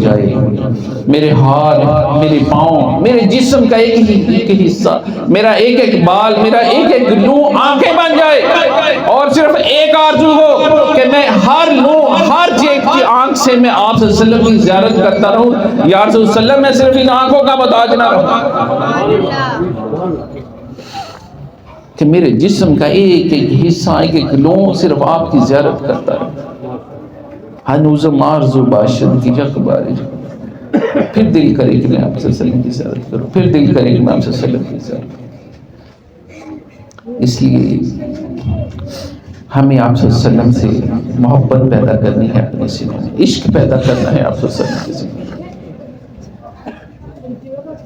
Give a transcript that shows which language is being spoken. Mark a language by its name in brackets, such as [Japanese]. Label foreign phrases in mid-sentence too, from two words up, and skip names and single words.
[Urdu] جائے، میرے ہاتھ، میرے پاؤں، میرے جسم کا ایک حصہ، میرا ایک ایک بال، میرا ایک ایک لو آنکھیں بن جائے، اور صرف ایک آرزو ہو کہ میں ہر لو، ہر چیز کی آنکھ سے میں آپ [Arabic] صلی اللہ علیہ وسلم [Urdu] کی زیارت کرتا رہوں، [Arabic] یا رسول اللہ علیہ وسلم [Urdu] میں صرف ان آنکھوں کا محتاج نہ رہوں، کہ میرے جسم کا ایک ایک حصہ، ایک ایک لو صرف آپ کی زیارت کرتا رہوں۔ [Persian] ہنوزم آرزو باشد کی یک باری، [Urdu] پھر دل کرے کہ میں آپ [Arabic] صلی اللہ علیہ وسلم [Urdu] کی زیارت کروں، پھر دل کرے کہ میں آپ [Arabic] صلی اللہ علیہ وسلم [Urdu] کی زیارت کروں۔ اس لیے ہمیں آپ [Arabic] صلی اللہ علیہ وسلم [Urdu] سے محبت پیدا کرنی ہے، اپنے سینوں میں عشق پیدا کرنا ہے آپ [Arabic] صلی اللہ علیہ وسلم [Urdu] کے سینوں میں۔